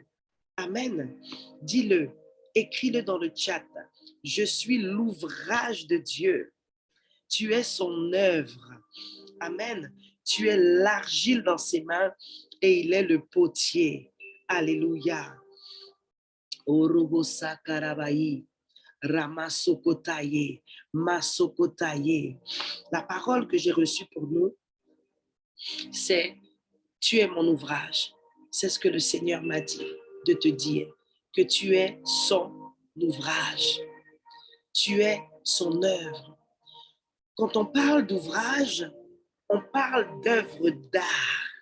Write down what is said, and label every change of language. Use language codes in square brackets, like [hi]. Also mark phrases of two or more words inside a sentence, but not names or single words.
[fr] Amen. Dis-le, écris-le dans le chat. Je suis l'ouvrage de Dieu. Tu es son œuvre. Amen. Tu es l'argile dans ses mains et il est le potier. Alléluia. Orobosa karabayi, ramasokotaye, masokotaye. La parole que j'ai reçue pour nous, c'est « Tu es mon ouvrage ». C'est ce que le Seigneur m'a dit de te dire, que tu es son ouvrage. Tu es son œuvre. Quand on parle d'ouvrage, on parle d'œuvre d'art.